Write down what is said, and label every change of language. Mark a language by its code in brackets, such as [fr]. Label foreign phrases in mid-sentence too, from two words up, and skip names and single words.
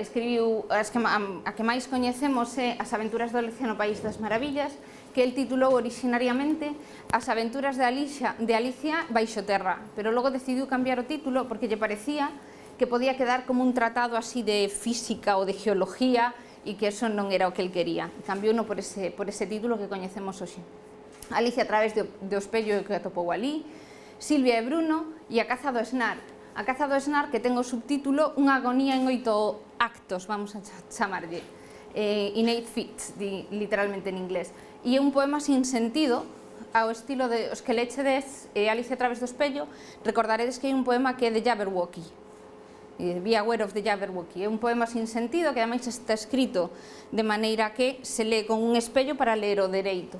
[gl] Escribiu, a que máis coñecemos é As aventuras de Alicia no País das Maravillas, que el titulou originariamente As aventuras de Alicia baixo terra, pero logo decidiu cambiar o título porque lle parecía que podía quedar como un tratado así de física ou de geología e que eso non era o que el quería. Cambiouno por ese título que coñecemos hoxe. Alicia a través do espello que atopou alí, Silvia e Bruno e A caza do Snar. A caza do Snar que ten o subtítulo Unha agonía en 8 actos, vamos a chamarlle, [en] in 8 feet, [gl] literalmente en inglés. E é un poema sin sentido, ao estilo de os que lechedes Alicia a través do espello, recordaredes que hai un poema que é de Jabberwocky, [en] Be Aware of the Jabberwocky. [gl] É un poema sin sentido que ademais está escrito de maneira que se lee con un espello para ler o dereito.